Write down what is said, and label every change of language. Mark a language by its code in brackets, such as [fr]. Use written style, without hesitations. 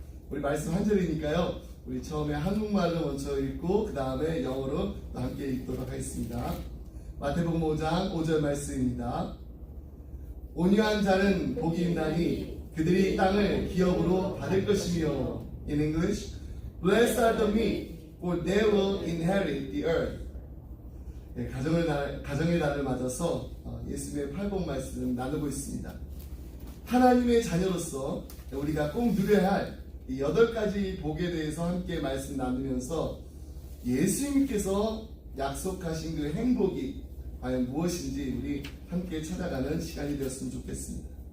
[ko] 우리 말씀 한 절이니까요. 우리 처음에 한국말로 먼저 읽고 그 다음에 영어로 함께 읽도록 하겠습니다. 마태복음 5장 5절 말씀입니다. 온유한 자는 복이 있나니 그들이 땅을 기업으로 받을 것이며. [en] In English, blessed are the meek, for they will inherit the earth. [ko] 네, 가정의 날을 맞아서 예수님의 팔복 말씀 나누고 있습니다. 하나님의 자녀로서 우리가 꼭 누려야 할 이 8가지 복에 대해서 함께 말씀 나누면서 예수님께서 약속하신 그 행복이 과연 무엇인지 우리 함께 찾아가는 시간이 되었으면 좋겠습니다.